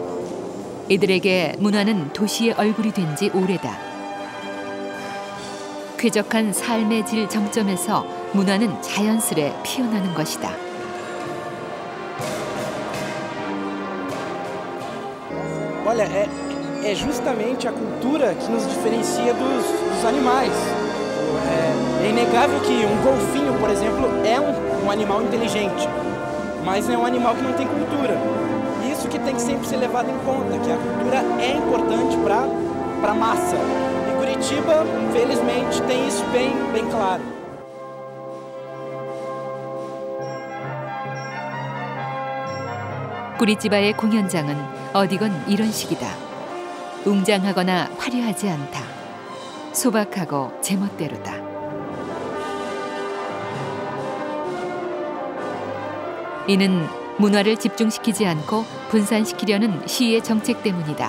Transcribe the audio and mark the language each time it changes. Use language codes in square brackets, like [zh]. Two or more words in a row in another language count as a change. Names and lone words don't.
[ko] 이들에게 문화는 도시의 얼굴이 된 지 오래다. 쾌적한 삶의 질 정점에서 문화는 자연스레 피어나는 것이다. [pt] Olha, é justamente a cultura que nos diferencia dos animais. É inegável que um golfinho, por exemplo, é um animal inteligente, mas é um animal que não tem cultura. Isso que tem que sempre ser levado em conta, que a cultura é importante para a massa. E Curitiba, felizmente, tem isso bem claro. [ko] 꾸리찌바의 공연장은 어디건 이런 식이다. 웅장하거나 화려하지 않다. 소박하고 제멋대로다. 이는 문화를 집중시키지 않고 분산시키려는 시의 정책 때문이다.